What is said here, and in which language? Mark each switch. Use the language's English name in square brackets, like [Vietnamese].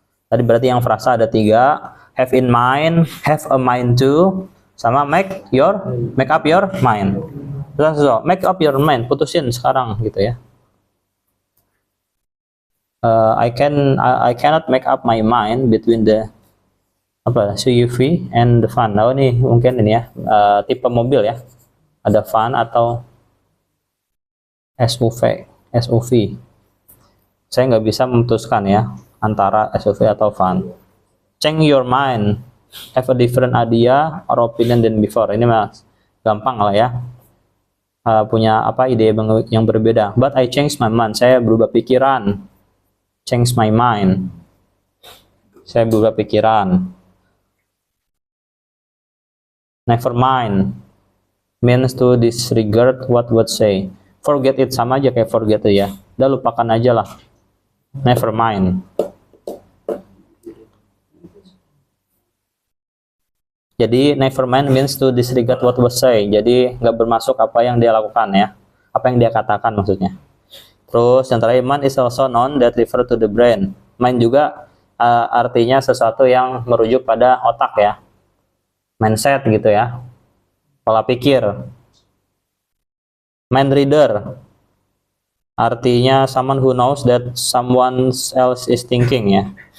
[Indonesian] Tadi berarti yang frasa ada 3. Have in mind, have a mind to, sama make up your mind. [English] So, make up your mind, [Indonesian] putusin sekarang gitu ya. [English] I cannot make up my mind between the SUV and the van. [Indonesian] Nah, ini mungkin ini ya, tipe mobil ya. Ada van atau SUV. Saya nggak bisa memutuskan ya antara SUV atau van. [English] Change your mind, have a different idea or opinion than before. [Indonesian] Ini mas gampang lah ya. Punya ide yang berbeda. [English] But I changed my mind. [Indonesian] Saya berubah pikiran. [English] Change my mind. [Indonesian] Saya berubah pikiran. [English] Never mind means to disregard what would say. Forget it, [Indonesian] sama aja kayak [English] forget it [Indonesian] ya. Udah lupakan aja lah. [English] Never mind. Jadi never mind means to disregard what would say. [Indonesian] Jadi nggak bermasuk apa yang dia lakukan ya. Apa yang dia katakan maksudnya. Terus yang terakhir, [English] mind is also noun that refer to the brain. [Indonesian] Mind juga artinya sesuatu yang merujuk pada otak ya. Mindset gitu ya, pola pikir. [English] Mind reader artinya someone who knows that someone else is thinking ya.